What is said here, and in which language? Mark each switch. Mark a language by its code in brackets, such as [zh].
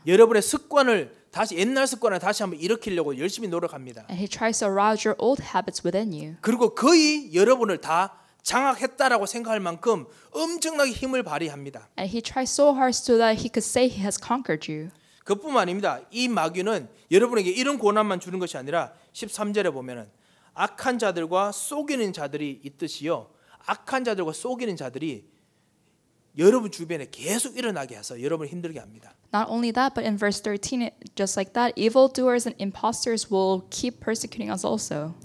[ko] 여러분의 습관을 다시 옛날 습관을 다시 한번 일으키려고 열심히 노력합니다. [en] And he tries to arouse your old habits within you. [ko] 그리고 거의 여러분을 다 장악했다라고 생각할 만큼 엄청나게 힘을 발휘합니다. [en] And he tries so hard so that he could say he has conquered you. [ko] 그뿐만 아닙니다. 이 마귀는 여러분에게 이런 고난만 주는 것이 아니라 13절에 보면은 악한 자들과 속이는 자들이 있듯이요. 악한 자들과 속이는 자들이 여러분 주변에 계속 일어나게 해서 여러분을 힘들게 합니다. [en] Not only that, but in verse 13, just like that, evildoers and imposters will keep persecuting us also.